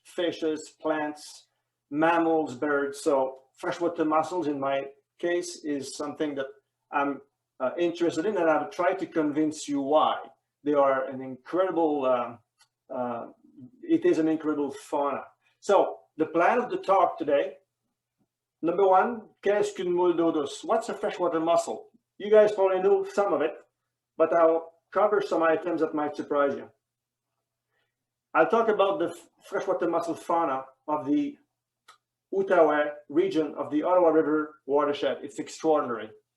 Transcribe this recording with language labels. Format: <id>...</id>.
<en>Fishes, plants, mammals, birds. So freshwater mussels, in my case, is something that I'm interested in, and I've tried to convince you why. They are an incredible, it is an incredible fauna. So the plan of the talk today, number one,</en> <fr>qu'est-ce qu'une moule d'eau douce?</fr> <en>What's a freshwater mussel? You guys probably know some of it, but I'll cover some items that might surprise you. I'll talk about the freshwater mussel fauna of the Outaouais region of the Ottawa River watershed. It's extraordinary.</en>